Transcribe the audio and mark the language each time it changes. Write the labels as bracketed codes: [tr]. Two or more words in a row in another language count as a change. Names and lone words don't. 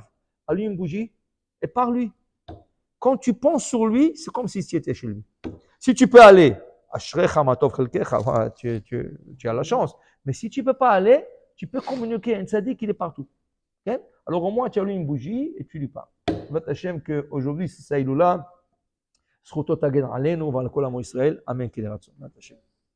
[fr] Allume une bougie et parle-lui. Quand tu penses sur lui, c'est comme si tu étais chez lui. Si tu peux aller, tu as la chance. Mais si tu ne peux pas aller, tu peux communiquer. Un tzaddik, il est partout. Okay? Alors au moins, tu allumes une bougie et tu lui parles. Hachem qu'aujourd'hui, c'est ça, il est là. [he] זכותו תגן עלינו ועל כל עמו ישראל, אמן כן יהי רצון.